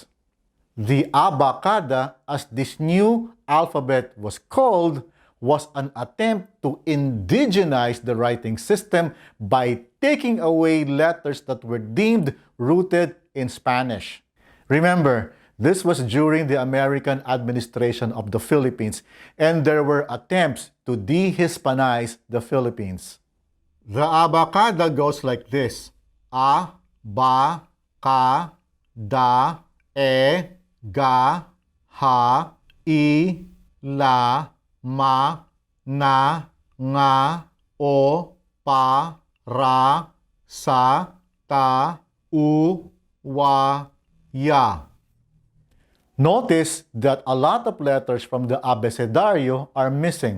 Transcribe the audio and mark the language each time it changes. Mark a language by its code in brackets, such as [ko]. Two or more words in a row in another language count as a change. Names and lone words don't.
[en] The Abakada, as this new alphabet was called, was an attempt to indigenize the writing system by taking away letters that were deemed rooted in Spanish. Remember, this was during the American administration of the Philippines, and there were attempts to de-Hispanize the Philippines. The Abakada goes like this: A, ba, ka, da, e, ga, ha, i, la, ma, na, nga, o, pa, ra, sa, ta, u, wa, ya. Notice that a lot of letters from the Abecedario are missing.